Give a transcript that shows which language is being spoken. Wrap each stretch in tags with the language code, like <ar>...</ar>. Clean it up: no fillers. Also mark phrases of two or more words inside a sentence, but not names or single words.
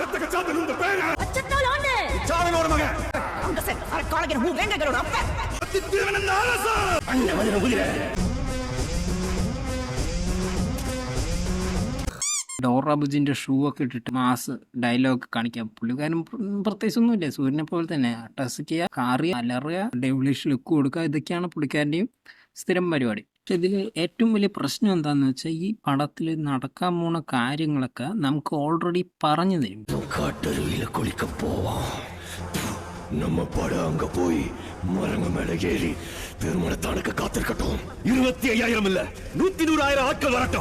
<ml>ഡോറ ബുജിന്റെ ഷൂ ഒക്കെ ഇട്ടിട്ട് മാസ് ഡയലോഗ് കാണിക്കാം. പുള്ളിക്കാരൻ പ്രത്യേകിച്ചൊന്നുമില്ല, സൂര്യനെ പോലെ തന്നെ ടസിക്കുക, കാറിയ, അലറുക, ഡെവിളിഷ് ലുക്ക് കൊടുക്കുക, ഇതൊക്കെയാണ് പുള്ളിക്കാരൻ്റെയും സ്ഥിരം പരിപാടി. പക്ഷെ ഇതിൽ ഏറ്റവും വലിയ പ്രശ്നം എന്താണെന്ന് വെച്ചാൽ ഈ പടത്തിൽ നടക്കാൻ പോണ കാര്യങ്ങളൊക്കെ നമുക്ക് ഓൾറെഡി പറഞ്ഞു തരും.</ml> <ta>நம்ம படம் அங்க போய் மரங்க மேல ஏறி பெருமளத்தானுக்கு காத்திருக்கட்டும். 25,000 இல்ல 100,000 ஆட்கள் வரட்டும்.</ta>